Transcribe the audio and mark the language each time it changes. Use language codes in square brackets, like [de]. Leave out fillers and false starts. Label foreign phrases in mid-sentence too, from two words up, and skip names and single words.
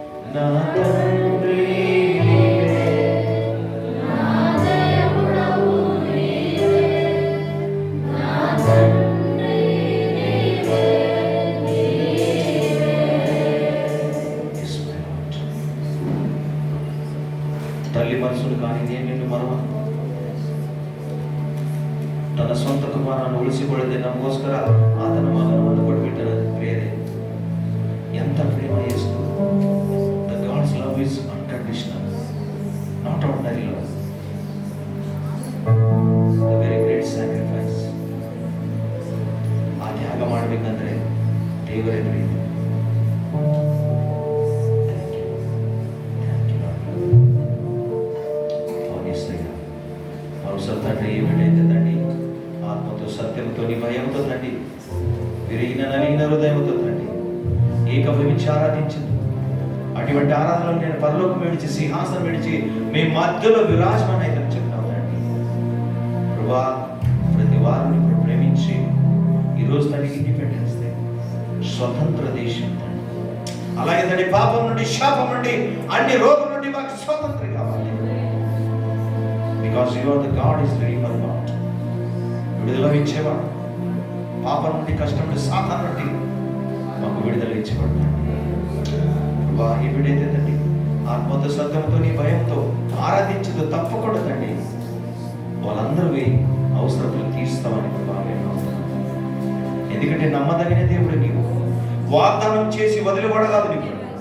[te] నా తండ్రి నీవే, నా దేవుడవు నీవే, నా తండ్రి నీవే, నీవే. [en] Yes, my Lord. [te] తల్లి మనసులు కానీ నేను నిన్ను మరవ తన [kn] ಸ್ವಂತ ಕುಮಾರನ ಉಳಿಸಿಕೊಳ್ಳದೆ ನಮಗೋಸ್ಕರ ಆತನ ಮಗನನ್ನು ಕೊಟ್ಬಿಟ್ಟನ ಪ್ರಿಯರೇ, ಎಂತ ಪ್ರೇಮ ಯೇಸು. [en] The God's love is unconditional, not ordinary love, the very great sacrifice. [kn] ಆ ತ್ಯಾಗ ಮಾಡಬೇಕಂದ್ರೆ ದೇವರೇ ಪ್ರೀತಿ. [te] అవసరం తండ్రి ఏమిటైతే తండ్రి ఆత్మతో సత్యంతో నీ భయంతో తండ్రి విరిగిన నలిగిన హృదయంతో తండ్రి ఏకభవించి ఆరాధించింది. అటువంటి ఆరాధనలో నేను పరలోకం విడిచి సింహాసనం విడిచి మీ మధ్యలో విరాజమాన అయితే చెప్తాను తండ్రి. ప్రభా ప్రతి వారిని ఇప్పుడు ప్రేమించి ఈరోజు తండ్రి [en] Independence Day, [te] స్వతంత్ర దేశం తండ్రి. అలాగే తండ్రి పాపం నుండి శాపం నుండి అన్ని రోగం నుండి మాకు స్వతంత్రం కావాలి. [en] Because you are the God is redeemer God. [te] విడుదల ఇచ్చేవాడు, పాపం నుండి కష్టం నుండి సాతాను నుండి మాకు విడుదల ఇచ్చేవాడు. ఎప్పుడైతే తండ్రి ఆత్మతో సత్యంతో నీ భయంతో ఆరాధించదు తప్పకుండా తండ్రి వాళ్ళందరూ అవసరతలు తీరుస్తామని ఎందుకంటే నమ్మదగిన దేవుడు నీవు, వాగ్దానం చేసి వదిలిపడరాదు నీకు.